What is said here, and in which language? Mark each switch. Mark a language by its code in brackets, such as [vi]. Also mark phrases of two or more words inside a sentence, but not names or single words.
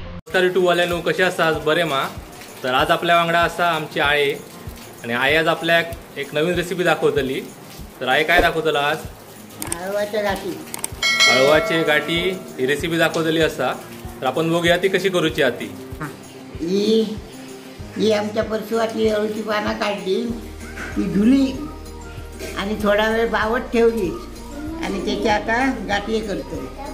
[kok] टू वाल्यानो कशें आसा बरें मा. तर आज आपल्या वांगडा आसा आमची आये आणि आई आज आपल्याक एक नवीन रेसिपी दाखवतली. तर आई काय दाखवतला आज? हळवाच्या गाठी. हळवाचे गाठी ही रेसिपी दाखवतली असा. तर आपण बघूया ती कशी करूची आती. [mr] ही आमच्या परसवातली अळूची पानं काढली, ती धुली आणि थोडा वेळ बावत ठेवली आणि त्याच्या आता गाठी करतो.